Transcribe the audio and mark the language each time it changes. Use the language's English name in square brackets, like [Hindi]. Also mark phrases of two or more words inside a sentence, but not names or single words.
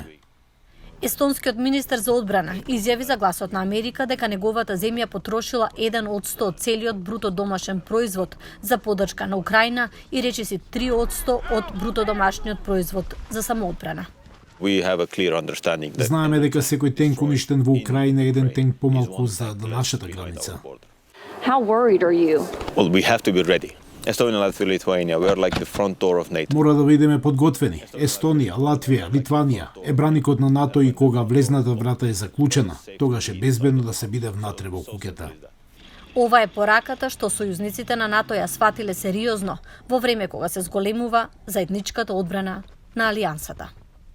[Macedonian] Естонскиот министер за одбрана изјави за Гласот на Америка дека неговата земја потрошила 1% од целиот бруто домашен производ за поддршка на Украина и речиси 3% од бруто домашниот производ за самоодбрана. Знаеме дека секој тенк уништен во Украина е еден тенк помалку за нашата граница. [English] How worried are you? Well, we have to be ready. Estonia, Latvia, Lithuania, we are like the front door of NATO. [Macedonian] Мора да бидеме подготвени. Естонија, Латвија, Литванија е браникот на НАТО и кога влезната врата е заклучена, тогаш е безбедно да се биде внатре во куќата. Ова е пораката што сојузниците на НАТО ја сватиле сериозно во време кога се зголемува заедничката одбрана на алијансата.